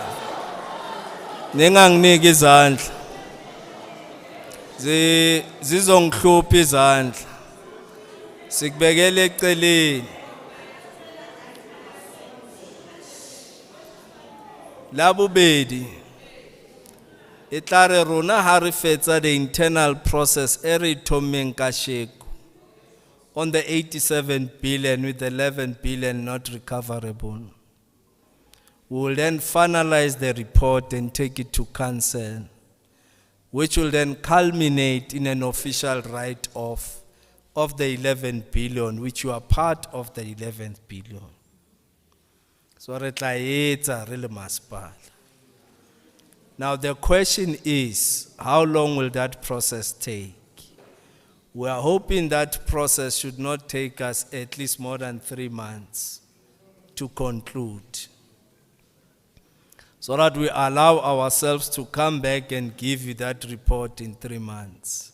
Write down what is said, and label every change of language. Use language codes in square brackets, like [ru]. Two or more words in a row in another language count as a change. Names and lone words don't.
[zu] Ninganginiki izandla. Zizongihlupha izandla. Sikubekele eceleni. Labubedi. [st] Itlare rona ha re fetsa [en] the internal process [st] e re thomeng kasheko [en] on the 87 billion with 11 billion not recoverable. We will then finalize the report and take it to council, which will then culminate in an official write-off of the 11 billion, which you are part of the 11th billion. [st] So re tla etsa re le masepala. [en] Now the question is, how long will that process take? We are hoping that process should not take us at least more than 3 months to conclude, so that we allow ourselves to come back and give you that report in 3 months.